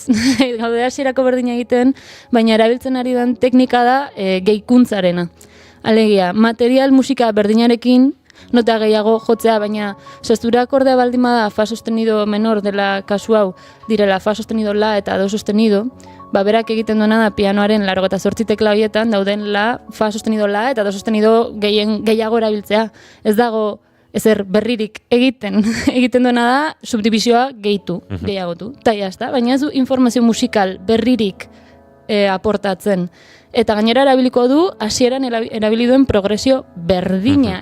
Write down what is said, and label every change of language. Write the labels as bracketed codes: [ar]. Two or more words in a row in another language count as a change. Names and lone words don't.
[eu] Gaude hasierako berdina egiten, baina erabiltzen ari den teknika da gehikuntzarena. Alegia, material musika berdinarekin, nota gehiago jotzea, baina zure akordea baldin bada [es] fa sostenido menor [eu] dela kasu hau, direla [es] fa sostenido la [eu] eta [es] do sostenido, [eu] berak egiten duena da pianoaren 88 tekla horietan dauden la, [es] fa sostenido la [eu] eta [es] do sostenido [eu] gehiago erabiltzea. Ez dago ezer berririk egiten duena da subdivisioa gehiagotu. Ta jazta, baina ez du informazio musikal berririk aportatzen. Eta gainera erabiliko du, hasieran erabili duen progresio berdina.